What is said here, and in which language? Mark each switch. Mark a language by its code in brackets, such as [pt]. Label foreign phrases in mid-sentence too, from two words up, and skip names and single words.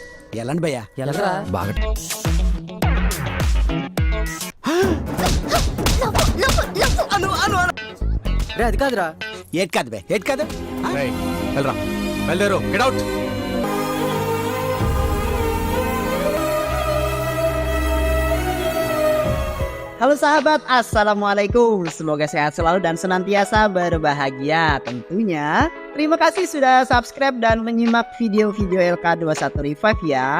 [id] Jalan ba ya? Jalan lah. Banget. [te] రే అది కాదురా. ఏది కాదు బే, ఏది కాదు? వెళ్ళరా బయలుదేరు, [en] get out. [id] Halo sahabat, Assalamualaikum. Semoga sehat selalu dan senantiasa berbahagia tentunya. Terima kasih sudah subscribe dan menyimak video-video LK21 Revive ya.